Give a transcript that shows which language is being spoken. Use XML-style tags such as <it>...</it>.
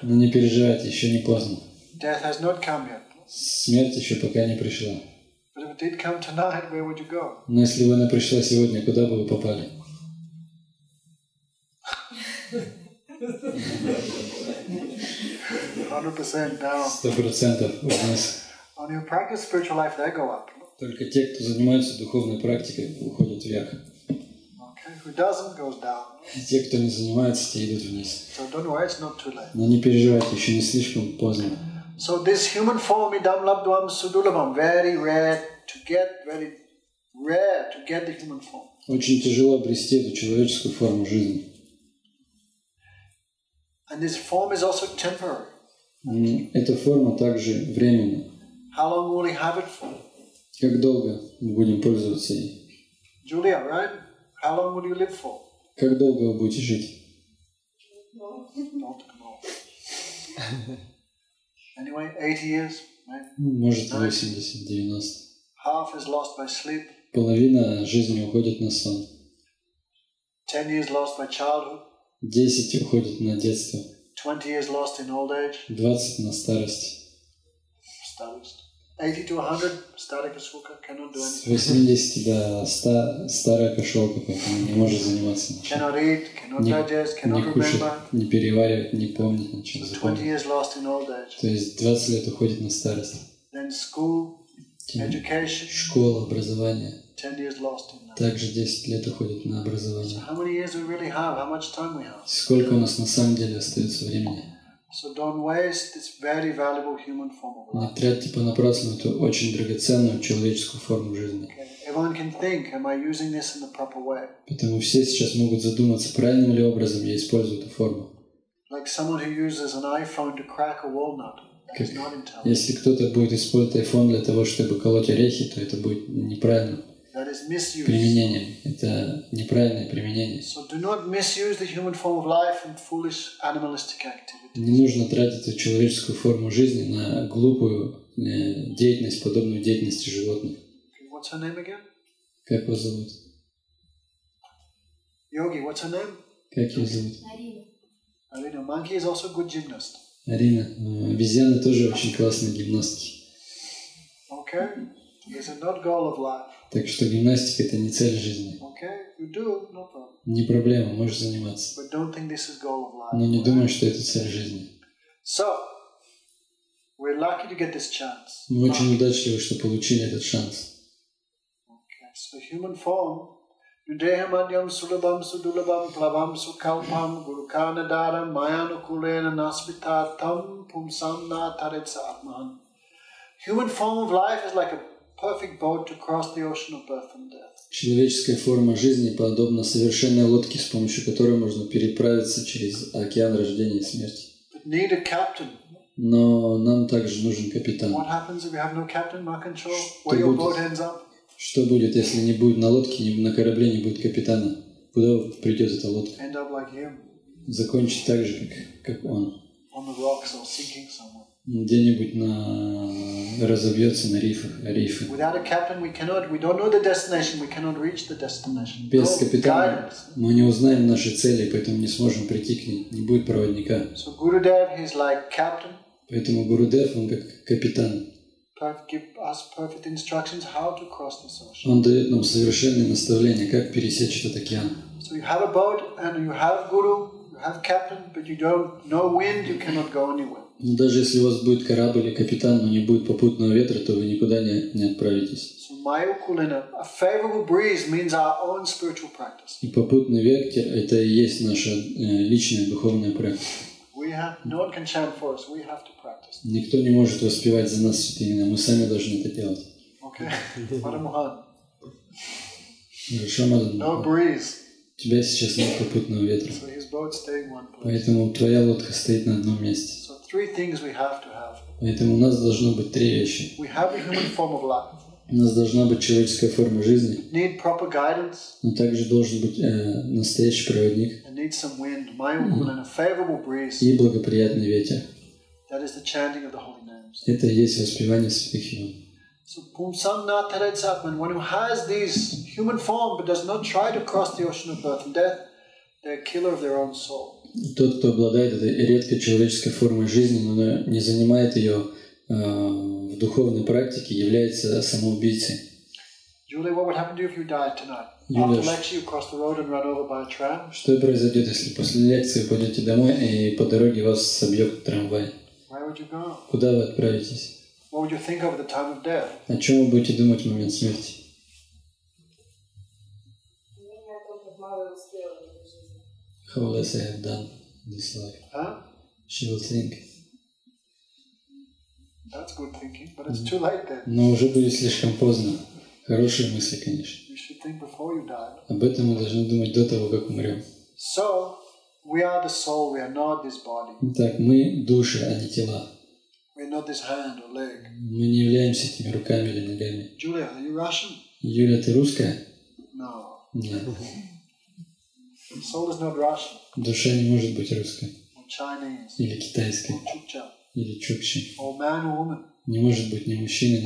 <ru>Но не переживайте, еще не поздно.</ru> <en>Death has not come yet.</en> <ru>Смерть еще пока не пришла.</ru> <en>But if it did come tonight, where would you go?</en> <ru>Но если бы она пришла сегодня, куда бы вы попали?</ru> <en>100% down.</en> <ru>100% вниз.</ru> <en>Only who practice spiritual life, they go up.</en> <ru>Только те, кто занимается духовной практикой, уходят вверх.</ru> <en>Okay, who doesn't goes down.</en> <ru>Те, кто не занимается, те идут вниз.</ru> <en>So don't worry, it's not too late.</en> <ru>Но не переживайте, еще не слишком поздно.</ru> <en>So this human form,</en> <sa>idam labdvam sudulabam,</sa> <en>very rare to get, very rare to get the human form.</en> <ru>Очень тяжело обрести эту человеческую форму жизни.</ru> <en>And this form is also temporary.</en> <ru>Эта форма также временна.</ru> <en>How long will we have it for?</en> <ru>Как долго мы будем пользоваться ей?</ru> <en>Julia, right? How long will you live for?</en> <ru>Как долго вы будете жить?</ru> <en>Not tomorrow. Anyway, 80 years, right?</en> <ru>Может, 80, 90.</ru> <en>Half is lost by sleep.</en> <ru>Половина жизни уходит на сон.</ru> <en>10 years lost by childhood.</en> <ru>10 уходит на детство,</ru> <en>20 years lost in old age,</en> <ru>20 на старость. старость.</ru> <en>80 to 100,</en> <ru>старая кошелка,</ru> <en>cannot do</en> <ru>С</ru> <en>anything.</en> <ru>80 до 100 старая кошелка, поэтому не может заниматься ничем.</ru> <en>Cannot eat, cannot</en> <ru>Не,</ru> <en>digest,</en> <ru>не</ru> <en>cannot</en> <ru>кушать,</ru> <en>remember.</en> <ru>не переваривать, не помнить ничего.</ru> <en>So 20</en> <ru>Запомнить.</ru> <en>years lost in old age.</en> <ru>То есть 20 лет уходит на старость.</ru> <en>Then school, education,</en> <ru>Школа, образование.</ru> <en>10 years lost in that.</en> <ru>Также 10 лет уходит на</ru> <en>So</en> <ru>образование.</ru> <en>how many years we really have? How much time we have?</en> <ru>Сколько у нас на самом деле остается времени?</ru> <en>So don't waste this very valuable human form of</en> <ru>Не</ru> <en>life.</en> <ru>тратьте понапрасну эту очень драгоценную человеческую форму жизни.</ru> <en>Okay. Everyone can think, am I using this in the proper way?</en> <ru>Поэтому все сейчас могут задуматься, правильным ли образом я использую эту форму.</ru> <en>Like someone who uses an iPhone to crack a walnut. That is not intelligent.</en> <ru>Если кто-то будет использовать iPhone для того, чтобы колоть орехи, то это будет неправильным</ru> <en>That is misuse.</en> <ru>применением. Это неправильное применение.</ru> <en>So do not misuse the human form of life in foolish animalistic activity.</en> <ru>Не нужно тратить эту человеческую форму жизни на глупую деятельность, подобную деятельности животных.</ru> <en>Okay, what's her name again?</en> <ru>Как вас зовут?</ru> <en>Yogi, what's her name?</en> <ru>Как ее зовут?</ru> <en>Arena. Monkey is also a good gymnast.</en> <ru>Арина. Обезьяны тоже очень классные гимнастки.</ru> <en>Okay? This is not goal of life.</en> <ru>Так что гимнастика – это не цель жизни.</ru> <en>Okay? You do, no problem.</en> <ru>Не проблема, можешь заниматься.</ru> <en>But don't think this is goal of life.</en> <ru>Но не думай, что это цель жизни.</ru> <en>So, we're lucky to get this chance.</en> <ru>Мы очень удачливы, что получили этот шанс.</ru> <en>Okay, so human form,</en> <sa>Nudehamadyam sulabam sudulabam plavam sukalpam gurukanadaram mayanukulena nasvitatam pumsamna taretsa atmahan.</sa> <en>Human form of life is like a perfect boat to cross the ocean of birth and death.</en> <ru>Человеческая форма жизни подобна совершенной лодке, с помощью которой можно переправиться через океан рождения и смерти.</ru> <en>But need a captain.</en> <ru>Но нам также нужен капитан.</ru> <en>What happens if you have no captain, no control? Where your boat ends up?</en> <ru>Что будет, если не будет на лодке, на корабле не будет капитана? Куда придет эта лодка?</ru> <en>End up like him,</en> <ru>Закончит так же, как он.</ru> <en>on the rocks or sinking somewhere.</en> <ru>Где-нибудь разобьется на рифы.</ru> <en>Without a captain, we don't know the destination, we cannot reach the destination.</en> <ru>Без</ru> <en>No</en> <ru>капитана</ru> <en>guidance.</en> <ru>мы не узнаем наши цели, поэтому не сможем прийти к ней. Не будет проводника.</ru> <en>So Gurudev, he's like captain,</en> <ru>Поэтому Гурудев, он как капитан.</ru> <en>give us perfect instructions how to cross this ocean.</en> <ru>Он дает нам совершенные наставления, как пересечь этот океан.</ru> <en>So you have a boat and you have guru, you have captain, but you don't no wind, you cannot go anywhere.</en> <ru>Но даже если у вас будет корабль или капитан, но не будет попутного ветра, то вы никуда не отправитесь.</ru> <en>So Mayukulina, a favorable breeze means our own spiritual practice.</en> <ru>И попутный ветер – это и есть наша личная духовная практика.</ru> <en>No one can chant for us, we have to practice.</en> <ru>Никто не может воспевать за нас святые имена, мы сами должны это делать.</ru> <en>Okay? Madhamohan,</en> <ru>Хорошо, Мадан?</ru> <en>no breeze,</en> <ru>У тебя сейчас нет попутного ветра,</ru> <en>so his boat stay in one place.</en> <ru>поэтому твоя лодка стоит на одном месте.</ru> <en>So three things we have to have.</en> <ru>Поэтому у нас должно быть три вещи.</ru> <en>We have a human form of life.</en> <ru>У нас должна быть человеческая форма жизни,</ru> <en>Need proper guidance</en> <ru>но также должен быть настоящий проводник</ru> <en>and need some wind. Mayukulina, a favorable breeze.</en> <ru>и благоприятный ветер.</ru> <en>That is the chanting of the holy names.</en> <ru>Это и есть воспевание святых имен.</ru> <en>So</en> <sa>Pumsamna Taretsatman,</sa> <en>one who has these human form but does not try to cross the ocean of birth and death, they're a killer of their own soul.</en> <ru>Тот, кто обладает этой редкой человеческой формой жизни, но не занимает ее в духовной практике, является самоубийцей.</ru> <en>Julie, what would happen to you if you died tonight? Julia, After lecture, you cross the road and run over by a tram.</en> <ru>Что произойдет, если после лекции вы пойдете домой и по дороге вас собьет трамвай?</ru> <en>Where would you go?</en> <ru>Куда вы отправитесь?</ru> <en>What would you think of at the time of death?</en> <ru>О чем вы будете думать в момент смерти?</ru> <en>How less I have done in this life. Huh? She will think. That's good thinking, but it's too late then.</en> <ru>Но уже будет слишком поздно. Хорошие мысли, конечно.</ru> <en>You should think before you die.</en> <ru>Об этом мы должны думать до того, как умрем.</ru> <en>So, we are the soul, we are not this body.</en> <ru>Итак, мы души, а не тела.</ru> <en>We are not this hand or leg.</en> <ru>Мы не являемся этими руками или ногами.</ru> <en>Julia, are you Russian?</en> <ru>Юля, ты русская?</ru> <en>No.</en> <ru>Нет.</ru> <en>Soul is not Russian</en> <ru>Душа не может быть русской.</ru> <en>or Chinese</en> <ru>Или китайской.</ru> <en>or Chukcha</en> <ru>Или чукчи.</ru> <en>or man or woman</en> <ru>Не может быть ни мужчина, ни</ru>